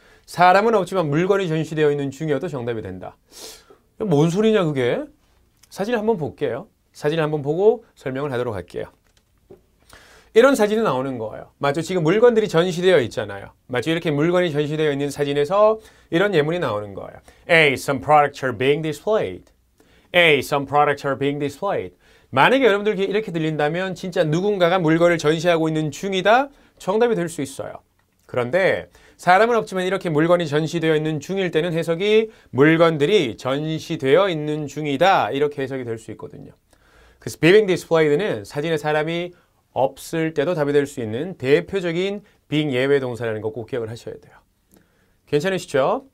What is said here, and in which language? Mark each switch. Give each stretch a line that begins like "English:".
Korean: 사람은 없지만 물건이 전시되어 있는 중이어도 정답이 된다. 뭔 소리냐 그게? 사진을 한번 볼게요. 사진을 한번 보고 설명을 하도록 할게요. 이런 사진이 나오는 거예요. 맞죠? 지금 물건들이 전시되어 있잖아요. 맞죠? 이렇게 물건이 전시되어 있는 사진에서 이런 예문이 나오는 거예요.
English: A. Some products are being displayed. A. Some products are being displayed.
Korean: 만약에 여러분들 이렇게 들린다면 진짜 누군가가 물건을 전시하고 있는 중이다. 정답이 될 수 있어요. 그런데 사람은 없지만 이렇게 물건이 전시되어 있는 중일 때는 해석이 물건들이 전시되어 있는 중이다. 이렇게 해석이 될 수 있거든요. 그래서 being displayed는 사진에 사람이 없을 때도 답이 될 수 있는 대표적인 being 예외 동사라는 거 꼭 기억을 하셔야 돼요. 괜찮으시죠?